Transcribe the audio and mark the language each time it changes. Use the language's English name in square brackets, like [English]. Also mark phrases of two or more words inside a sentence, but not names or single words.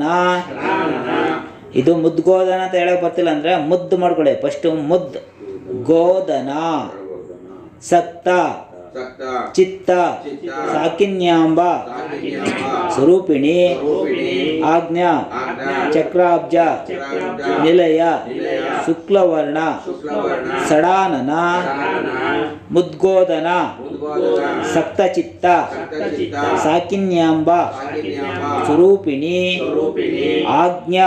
[Sanskrit] ಪ್ರಾಣನ [Kannada] ಇದು ಮುದ್ಗೋದನ ಅಂತ ಹೇಳಕ್ ಬರ್ತಿಲ್ಲ ಅಂದ್ರೆ ಮುದ್ದು ಮಾಡ್ಕೊಳ್ಳಿ. [Sanskrit] ಫಸ್ಟ್ ಮುದ್ ಗೋದನ ಸಕ್ತ ಸಕ್ತ. ಚಿತ್ತ ಚಿತ್ತ. ಸಾಕಿನ್ಯಾಂಬ ಸಾಕಿನ್ಯಾಂಬ. ಸ್ವರೂಪಿಣಿ ಸ್ವರೂಪಿಣಿ. ಆಜ್ಞಾ ಆಜ್ಞಾ. ಚಕ್ರಾಬ್ಜ ಚಕ್ರಾಬ್ಜ. ನಿಲಯ ನಿಲಯ. ಶುಕ್ಲವರ್ಣ ಶುಕ್ಲವರ್ಣ. ಸಡಾನನ ಪ್ರಾಣನ ಮುದ್ಗೋದನ ಉದ್ಬೋಧನ. ಸಕ್ತಚಿತ್ತ ಸಕ್ತಚಿತ್ತ ಸಾಕಿನ್ಯಾಂಬ ಸಾಕಿನ್ಯಾಂಬ. ಸ್ವರೂಪಿಣಿ ಸ್ವರೂಪಿಣಿ ಆಜ್ಞಾ